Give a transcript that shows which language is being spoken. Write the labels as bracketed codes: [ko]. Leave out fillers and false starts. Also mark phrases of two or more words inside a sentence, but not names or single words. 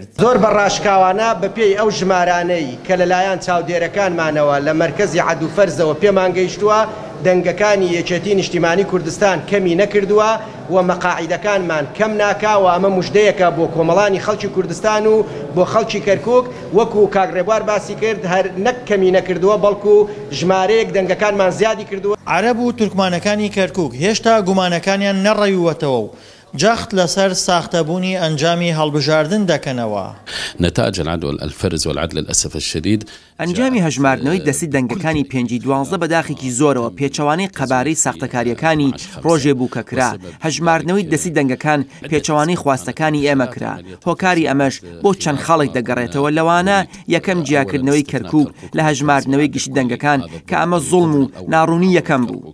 [ckb] زۆر بەڕاشکاوانە بەپێی ئەو ژمارانەی کە لەلایەن چاودێرەکانمانەوە لە مەرکەزی عەدوفەرزەوە پێمان گەیشتووە دەنگەکانی یەکێتی نیشتیمانی کوردستان کەمی نەکردووە و مەقاعیدەکانمان کەم ناکا و ئەمە موژدەیەکە بۆ کۆمەڵانی خەڵکی کوردستان و بۆ خەڵکی کەرکووک وەکو کاگڕێبوار باسی کرد هەر نەک کەمی نەکردووە بەڵکو ژمارەیەک دەنگەکانمان زیادی کردووە. عەرەب و تورکمانەکانی کەرکووک هێشتا گومانەکانیان نەڕەویوەتەوە و جەخت لەسەر ساختەبوونی ئەنجامی هەڵبژاردن دەکەنەوە. [ar] نتائج العدل الفرز والعدل للأسف الشديد [ckb] ئەنجامی هەژماردنەوەی دەستی دەنگەکانی پێنجی 12 بەداخێکی زۆرەوە پێچەوانەی قەبارەی ساختەکاریەکانی ڕۆژێ بوو کە کرا. هەژماردنەوەی دەستی دەنگەکان پێچەوانەی خواستەکانی ئێمە کرا. هۆکاری ئەمەش بۆ چەند خەڵک دەگەڕێتەوە لەوانە یەکەم جیاکردنەوەی کەرکووک لە هەژماردنەوەی گشتی دەنگەکان کە ئەمە زوڵم و ناڕوونی یەکەم بوو.